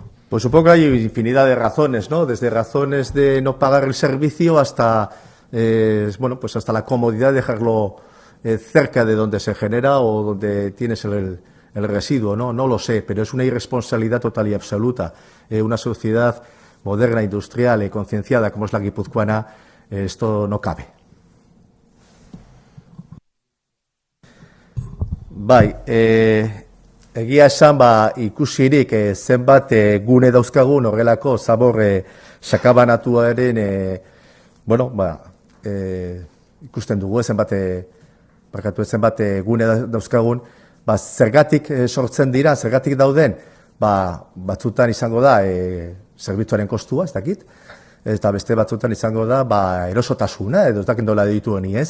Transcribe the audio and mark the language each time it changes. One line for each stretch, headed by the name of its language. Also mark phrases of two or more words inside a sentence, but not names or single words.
Spanish: Pues supongo que hay infinidad de razones, ¿no? Desde razones de no pagar el servicio hasta, pues hasta la comodidad de dejarlo cerca de donde se genera o donde tienes el residuo, ¿no? No lo sé, pero es una irresponsabilidad total y absoluta. Una sociedad moderna, industrial y concienciada como es la guipuzcoana, esto no cabe.
Basque: Bai, egia esan, ikusirik zenbat gune dauzkagun horrelako zabor sakabanatuaren, ikusten dugu zenbat gune dauzkagun, zergatik sortzen dira, zergatik dauden, batzutan izango da zerbitzuaren kostua, ez dakit, eta beste batzutan izango da erosotasuna, edo ez dakit nola ditu honi, ez?